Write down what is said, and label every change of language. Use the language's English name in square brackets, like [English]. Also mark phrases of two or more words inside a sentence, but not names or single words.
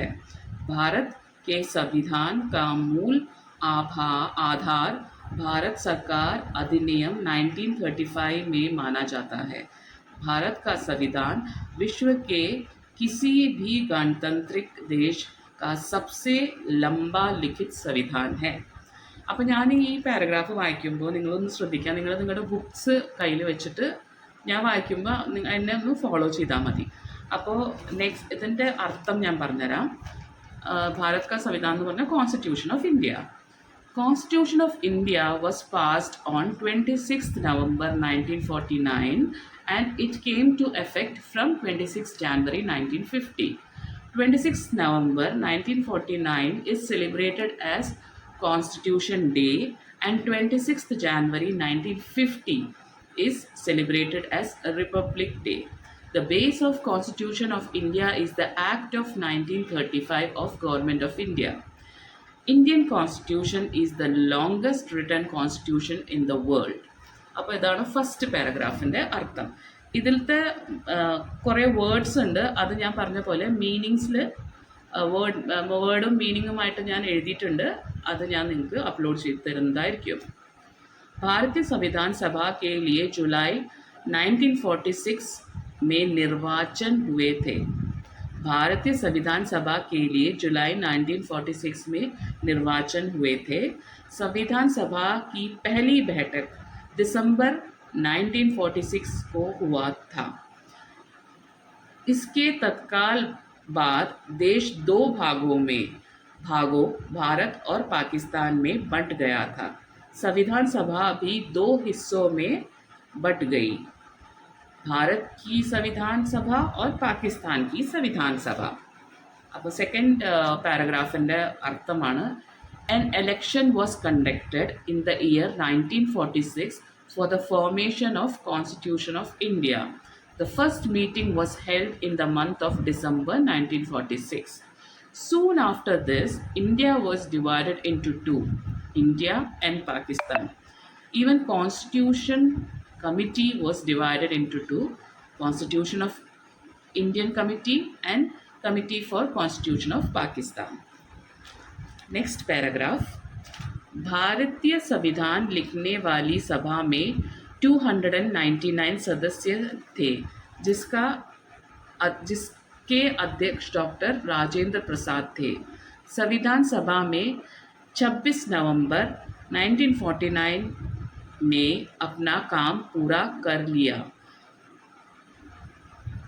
[Hindi] भारत के संविधान का मूल आधार भारत सरकार अधिनियम 1935 में माना जाता है. भारत का संविधान विश्व के किसी भी गणतांत्रिक देश का सबसे लंबा लिखित संविधान है. [Malayalam] അപ്പോൾ ഞാൻ ഈ പാരഗ്രാഫ് വായിക്കുമ്പോൾ നിങ്ങളൊന്ന് ശ്രദ്ധിക്കുക. നിങ്ങളുടെ ബുക്സ് കയ്യിൽ വെച്ചിട്ട് ഞാൻ വായിക്കുമ്പോൾ എന്നെ ഒന്ന് ഫോളോ ചെയ്താൽ മതി. അപ്പോൾ നെക്സ്റ്റ് ഇതിൻ്റെ അർത്ഥം ഞാൻ പറഞ്ഞുതരാം. [Hindi] भारत का संविधान [Malayalam] എന്ന് പറഞ്ഞാൽ [English] Constitution of India. Constitution of India was passed on 26th November 1949 and it came to effect from 26th January 1950. 26th November 1949 is celebrated as Constitution Day and 26th January 1950 is celebrated as Republic Day. The base of Constitution of India is the Act of 1935 of Government of India. Indian Constitution is the longest written constitution in the world. [Malayalam] അപ്പോൾ ഇതാണ് [English] first paragraph [Malayalam] അർത്ഥം. ഇതിലത്തെ കുറേ വേർഡ്സ് ഉണ്ട്, അത് ഞാൻ പറഞ്ഞ പോലെ മീനിങ്സിൽ വേർഡും മീനിങ്ങുമായിട്ട് ഞാൻ എഴുതിയിട്ടുണ്ട്. അത് ഞാൻ നിങ്ങൾക്ക് അപ്ലോഡ് ചെയ്ത് തരുന്നതായിരിക്കും. [Hindi] भारतीय संविधान सभा के लिए जुलाई 1946 में निर्वाचन हुए थे. भारतीय संविधान सभा के लिए जुलाई 1946 में निर्वाचन हुए थे. संविधान सभा की पहली बैठक दिसंबर 1946 को हुआ था. इसके तत्काल बाद देश 2 भागों भारत और पाकिस्तान में बंट गया था. संविधान सभा भी 2 हिस्सों में बंट गई, भारत की संविधान सभा और पाकिस्तान की संविधान सभा. [Malayalam] അപ്പോൾ സെക്കൻഡ് പാരഗ്രാഫിൻ്റെ അർത്ഥമാണ് [English] an election was conducted in the year 1946 for the formation of Constitution of India. The first meeting was held in the month of December 1946. Soon after this, India was divided into 2, India and Pakistan. Even Constitution Committee was divided into 2, Constitution of Indian Committee and Committee for Constitution of Pakistan. Next paragraph. [Hindi] भारतीय संविधान लिखने वाली सभा में 299 सदस्य थे, जिसके अध्यक्ष डॉक्टर राजेंद्र प्रसाद थे. संविधान सभा में 26 नवंबर 1949 में अपना काम पूरा कर लिया.